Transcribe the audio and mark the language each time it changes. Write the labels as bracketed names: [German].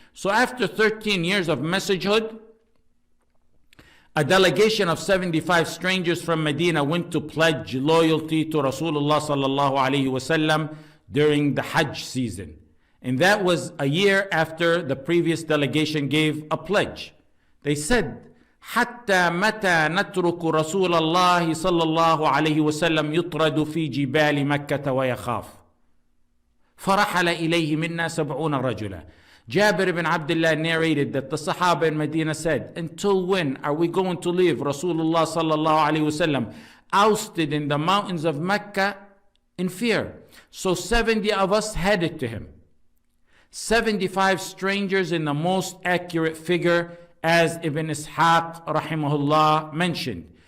[English] So after 13 years of messagehood, a delegation of 75 strangers from Medina went to pledge loyalty to Rasulullah sallallahu alaihi wasallam during the Hajj season. And that was a year after the previous delegation gave a pledge. They said, [Arabic] حتى متى نترك رسول الله صلى الله عليه وسلم يطرد في جبال مكة ويخاف فرحل إليه منا 70 رجلا. [English] Jabir ibn Abdullah narrated that the Sahaba in Medina said, until when are we going to leave Rasulullah sallallahu alaihi wasallam ousted in the mountains of Mecca in fear? So 70 of us headed to him. 75 strangers in the most accurate figure, as Ibn Ishaq rahimahullah mentioned.